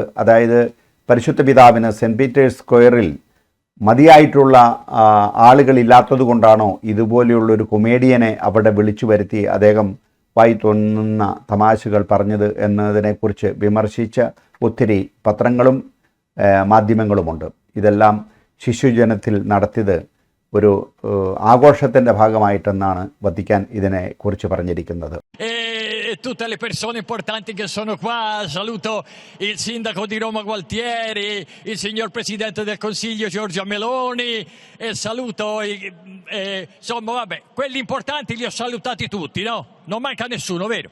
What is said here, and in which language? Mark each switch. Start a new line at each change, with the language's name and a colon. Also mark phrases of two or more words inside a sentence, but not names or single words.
Malayalam: അതായത് പരിശുദ്ധ പിതാവിന് സെൻറ്റ് പീറ്റേഴ്സ് സ്ക്വയറിൽ മതിയായിട്ടുള്ള ആളുകളില്ലാത്തത് കൊണ്ടാണോ ഇതുപോലെയുള്ളൊരു കൊമേഡിയനെ അവിടെ വിളിച്ചു വരുത്തി അദ്ദേഹം വായി തോന്നുന്ന തമാശകൾ പറഞ്ഞത് എന്നതിനെക്കുറിച്ച് വിമർശിച്ച ഒത്തിരി പത്രങ്ങളും മാധ്യമങ്ങളുമുണ്ട്. ഇതെല്ലാം ശിശുജനത്തിൽ നടത്തിയത് ഒരു ആഘോഷത്തിൻ്റെ ഭാഗമായിട്ടെന്നാണ് വത്തിക്കാൻ ഇതിനെക്കുറിച്ച് പറഞ്ഞിരിക്കുന്നത്.
Italian: Tutte le persone importanti che sono qua, saluto il sindaco di Roma Gualtieri, il signor Presidente del Consiglio Giorgia Meloni e saluto, insomma vabbè, quelli importanti li ho salutati tutti, no? Non manca nessuno, vero?